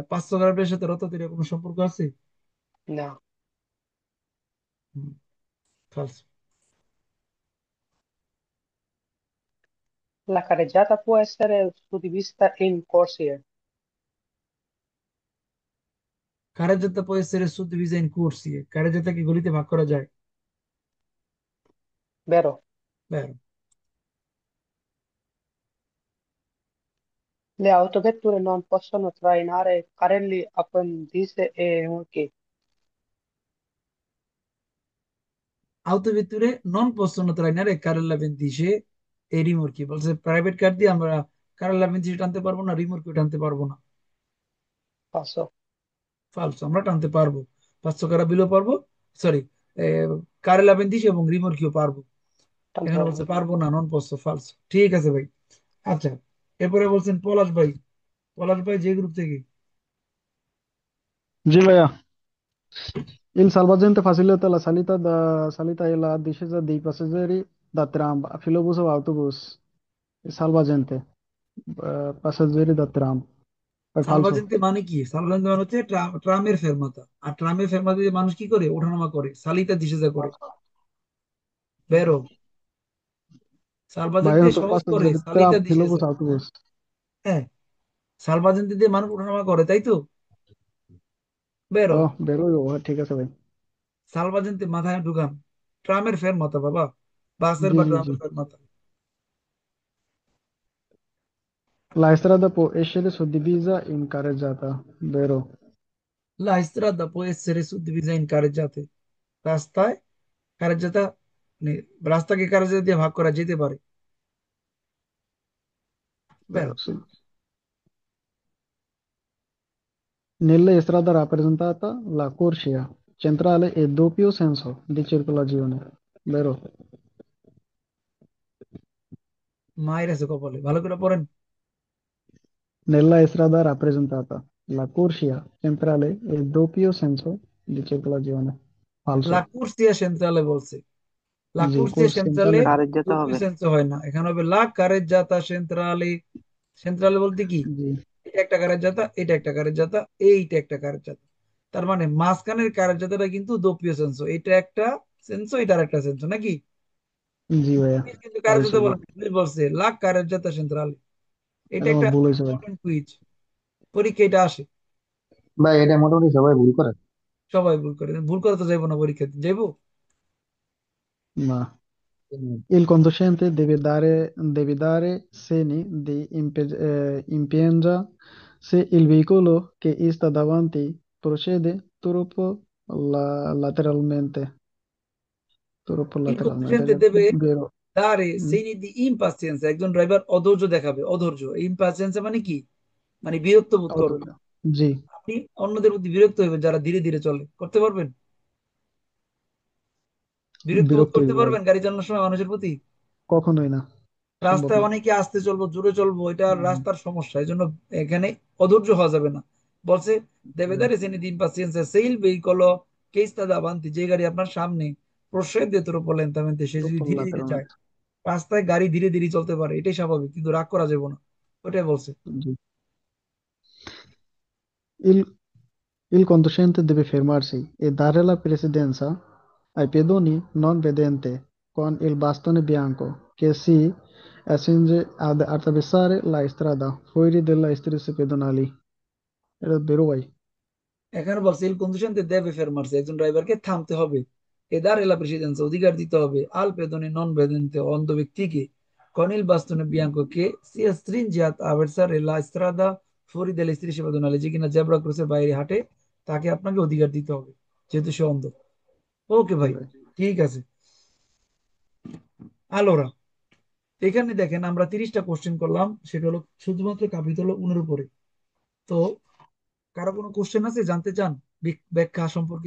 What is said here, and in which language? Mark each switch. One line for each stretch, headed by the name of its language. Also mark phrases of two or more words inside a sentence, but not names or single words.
Bangla: পাঁচশো কারাবিলের সাথে রোটাটোরিয়া কোনো সম্পর্ক আছে? No. ফালসো।
Italian: La carreggiata può essere suddivisa in corsie, carreggiata può essere suddivisa in corsie,
Bangla: carreggiata গলিতে ভাগ করা যায়, vero? vero?
Italian: Le autovetture non possono trainare carrelli, appendici e rimorchi. autovetture non possono trainare carri alla pendice e rimorchi,
Bangla: বলছে প্রাইভেট কার দিয়ে আমরা কার
Italian: alla pendice
Bangla: টানতে পারবো না, রিমোর্কিও টানতে পারবো না। Passo. ফালসো, আমরা টানতে পারবো, 500 কারাবিলও পারবো, সরি, কার
Italian: alla pendice
Bangla: এবং রিমোর্কিও পারবো। এখানে বলছে Tanto পারবো না,
Italian: non posso,
Bangla: ফালসো। ঠিক আছে ভাই। আচ্ছা, এরপরে বলছেন পলাশ ভাই। পলাশ ভাই যে গ্রুপ থেকে? জি ভাইয়া,
Italian: il salvagente facilita la salita e la discesa dei passeggeri da tram, filobus o autobus. Il salvagente, passeggeri da tram. È falso.
Bangla: সালভাজেন্তে মানে কি? সালভাজেন্তে মানে হচ্ছে ট্রামের ফেরমাতা। আর ট্রামের ফেরমাতা দিয়ে মানুষ কি করে? ওঠানামা করে,
Italian: salita discesa
Bangla: করে।
Italian: vero, salvagente
Bangla: Vai সহজ করে,
Italian: passeggeri tram, salita discesa. filobus autobus.
Bangla: হ্যাঁ, সালভাজেন্তে দিয়ে মানুষ ওঠানামা করে, তাই তো? বেরো, বেরো ঠিক আছে ভাই। সালভাজেন্তে মাথায় ঢুকান, ট্রামের ফেরমাতা বাবা, বাসের জি বা জি জি। ট্রামের ফেরমাতা।
Italian: La strada può essere suddivisa in carreggiata, vero? La strada può essere suddivisa in carreggiate,
Bangla: রাস্তায় কারেজ্জাতা, মানে রাস্তাকে কারেজ্জাতা দিয়ে ভাগ করা যেতে পারে। বেরো,
Italian: Vero, sì. Nella strada rappresentata, la corsia centrale è doppio senso di circolazione, vero?
Bangla: মায়ের আছে কপালে, ভালো করে পড়েন।
Italian: Nella strada rappresentata, la corsia centrale è doppio senso di circolazione, লা falso. corsia centrale
Bangla: বলছে,
Italian: la
Bangla: জি, কুর্সিয়া কোর্স সেন্ট্রালে সেন্ট্রালে কারেজ্জাতা দুপিও হবে। সেন্স হয় না, এখানে হবে
Italian: la carreggiata centrale.
Bangla: সেন্ট্রালে বলতে কি? জি এটা একটা কারেজ্জাতা, এটা একটা কারেজ্জাতা, এইটা একটা কারেজ্জাতা। তার মানে মাঝখানের কারেজ্জাতাটা কিন্তু
Italian: doppio senso,
Bangla: এটা একটা সেন্স, এটার একটা সেন্স, নাকি? জি ভাইয়া, কিন্তু falso কারেজ্জাতা ভাই। বলেন, বলছে
Italian: la carreggiata centrale.
Bangla: এটা এটা আমার একটা ভুল হয়েছে ভাই।
English: important quiz,
Bangla: পরীক্ষা এটা আসে। ভাই এটা মোটামুটি সবাই ভুল করে। সবাই ভুল করে, ভুল করে তো যাইবো না পরীক্ষা দিতে, যাইবো?
Italian: Ma il conducente deve dare segni di impegna se il veicolo che sta davanti procede lateralmente. Troppo il lateralmente, conducente deve vero? dare Mm, segni di impatience,
Bangla: একজন ড্রাইভার অধৈর্য দেখাবে, অধৈর্য। ইম্পাসিয়েন্স মানে কি? মানে বিরক্ত বোধ করবে। জি, আপনি অন্যদের প্রতি বিরক্ত হইবেন যারা ধীরে ধীরে চলে, করতে পারবেন? বিরক্ত বোধ বিরক্ত করতে হইব ভাই, পারবেন গাড়ি চালানোর সময় মানুষের প্রতি? কখনোই না, সম্ভব রাস্তায় না। অনেকে আস্তে চলবো, জোরে চলবো, এটা হুম, রাস্তার সমস্যা, এই জন্য এখানে অধৈর্য হওয়া যাবে না। বলছে deve হুম,
Italian: dare segni di impaciencia se il veicolo che sta davanti,
Bangla: যে গাড়ি আপনার সামনে,
Italian: procede troppo lentamente,
Bangla: সে যদি
Italian: troppo
Bangla: ধীরে ধীরে যায়।
Italian: lateralmente.
Bangla: রাস্তায় গাড়ি ধীরে ধীরে চলতে পারে, এটাই স্বাভাবিক, কিন্তু রাগ করা যাবে না, ওটাই বলছে।
Italian: Sì. Il, il conducente deve fermarsi e dare la precedenza ai pedoni non vedenti con il bastone bianco che si accinge ad attraversare la strada fuori delle strisce pedonali.
Bangla: এটা বেরো ভাই। এখানে বলছে
Italian: il conducente deve fermarsi,
Bangla: একজন ড্রাইভারকে থামতে হবে।
Italian: e dare la precedenza,
Bangla: অধিকার দিতে হবে,
Italian: al pedone non vedente,
Bangla: অন্ধ ব্যক্তিকে,
Italian: con il bastone bianco che si stringe ad attraversare la strada fuori dalle strisce pedonali,
Bangla: যে কিনা জেব্রা ক্রসের বাইরে হাঁটে, তাকে আপনাকে অধিকার দিতে হবে, যেহেতু সে অন্ধ। ওকে জি ভাই, ভাই। ঠিক আছে। আলোরা, এখানে দেখেন আমরা 30টা কোশ্চেন করলাম, সেটা হলো শুধুমাত্র কাপিতল 1 উপরে। তো কারো কোনো কোশ্চেন আছে জানতে চান ব্যাখ্যা সম্পর্কিত?